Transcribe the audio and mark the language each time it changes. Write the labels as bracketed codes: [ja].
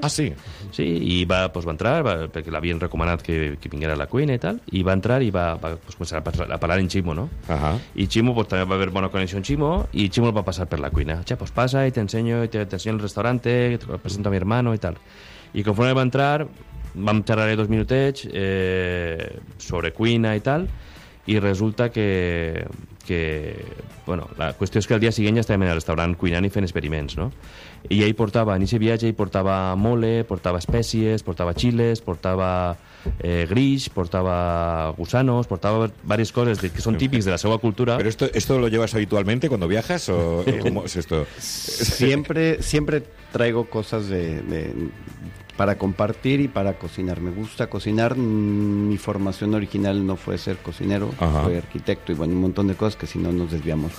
[es] Ah, sí. Sí, y va a entrar, porque le habían recomendado que viniera la cuina y tal. Y va a entrar y va a parar en Chimo, ¿no? Ajá. Y Chimo, pues también va a haber buena conexión Chimo. Y Chimo va a pasar por la cuina. Che, pues pasa y te enseño el restaurante, te presento a mi hermano y tal. Y conforme va a entrar, [ca] vam xerrar dos minutets sobre cuina i tal, i resulta que bueno, la qüestió és que el dia següent ja estàvem en el restaurant cuinant i fent experiments, no? I ell portava, en aquest viatge, ell portava mole, portava espècies, portava chiles, portava gris, portava gusanos, portava diverses coses que són típics de la seva cultura. [es] ¿Pero esto lo llevas habitualmente cuando viajas o cómo es esto? Siempre traigo cosas de para compartir y para cocinar. Me gusta cocinar. Mi formación original no fue ser cocinero, fue arquitecto y bueno, un montón de cosas que si no nos desviamos.